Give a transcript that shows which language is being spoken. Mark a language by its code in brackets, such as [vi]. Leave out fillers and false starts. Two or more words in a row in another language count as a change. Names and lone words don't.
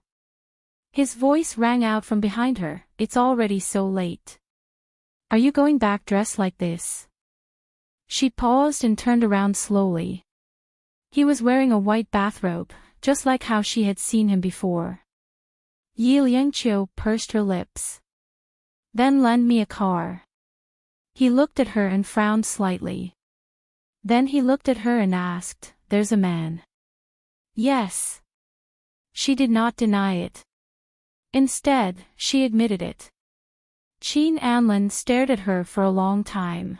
[en] His voice rang out from behind her, "It's already so late. Are you going back dressed like this?" She paused and turned around slowly. He was wearing a white bathrobe, just like how she had seen him before. Yi Liangqiu pursed her lips. "Then lend me a car." He looked at her and frowned slightly. Then he looked at her and asked, "There's a man?" "Yes." She did not deny it. Instead, she admitted it. Qin Anlin stared at her for a long time.